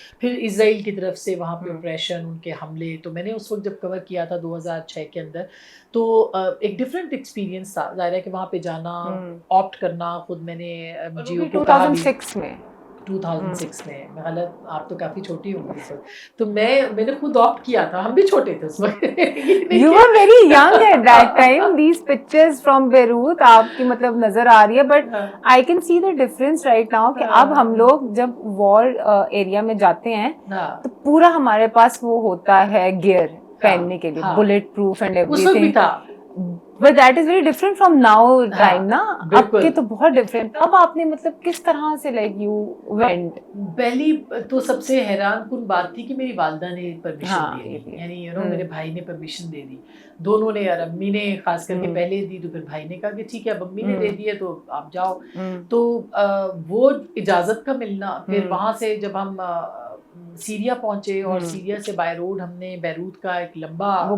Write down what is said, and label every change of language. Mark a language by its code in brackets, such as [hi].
[ur] پھر اسرائیل کی طرف سے وہاں پہ اپریشن, ان کے حملے, تو میں نے اس وقت جب کور کیا تھا 2006 کے اندر, تو ایک ڈفرینٹ ایکسپیرینس تھا. ظاہر ہے کہ وہاں پہ جانا, آپٹ کرنا, خود میں نے جیو کو 2006 میں 2006 میں, میں غلط, آپ تو کافی چھوٹی ہوں گی اس وقت, تو میں نے خود آپٹ کیا تھا, ہم بھی چھوٹے تھے اس وقت. [en] You were very young at that time. These pictures from Beirut [ur] آپ کی مطلب نظر آ رہی ہے, [en] but I can see the difference right now [ur] کہ اب ہم لوگ جب وار ایریا میں جاتے ہیں تو پورا ہمارے پاس وہ ہوتا ہے گیئر پہننے کے لیے, بلٹ پروف اینڈ اس وقت بھی [en] ایوری [ur] تھا. [en] But that is very different from now time نا, [ur] اب کے تو بہت [en] different. [ur] اب آپ نے مطلب کس طرح سے [en] like you went? [ur] پہلی تو سب سے حیران کن بات تھی کہ میری والدہ نے پرمیشن دے دی, یعنی میرے بھائی نے پرمیشن دے دی, دونوں نے, اور امی نے خاص کر کے پہلے دی, تو پھر بھائی نے کہا کہ ٹھیک ہے اب امی نے دے دی ہے تو آپ جاؤ. تو وہ اجازت کا ملنا, پھر وہاں سے جب ہم سیریا پہنچے, اور سیریا سے بائی روڈ ہم نے بیروت کا ایک لمبا